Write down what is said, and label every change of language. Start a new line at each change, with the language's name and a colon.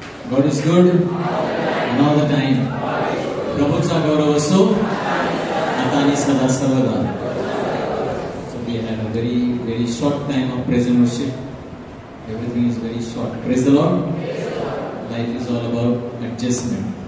English: God is good and all the time.
Marathi: प्रभूचा गौरव असो आता आणि सदा सर्वदा.
English: We had a very short time of praise and worship. Everything is very short. Praise the Lord. Life is all about adjustment.